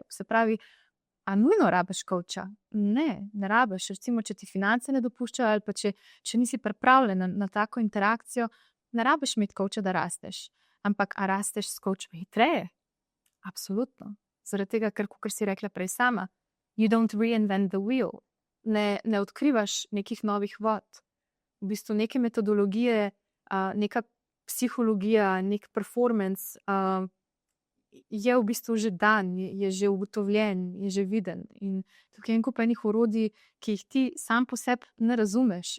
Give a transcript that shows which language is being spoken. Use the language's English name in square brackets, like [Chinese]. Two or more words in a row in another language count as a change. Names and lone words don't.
[Slovenian] Se pravi, a nujno rabiš coacha? Ne rabiš. Recimo, če ti finance ne dopuščajo ali pa če nisi pripravljen na tako interakcijo, ne rabiš imeti coacha, da rasteš. Ampak a rasteš s coachom hitreje? Absolutno. Zaradi tega, ker, kot si rekla prej sama, [English] you don't reinvent the wheel. [Slovenian] Ne odkrivaš nekih novih vod. V bistvu neke metodologije, neka psihologija, nek performance je v bistvu že dan, je že ugotovljen, je že viden. In tukaj je en kup enih orodij, ki jih ti sam po sebi ne razumeš.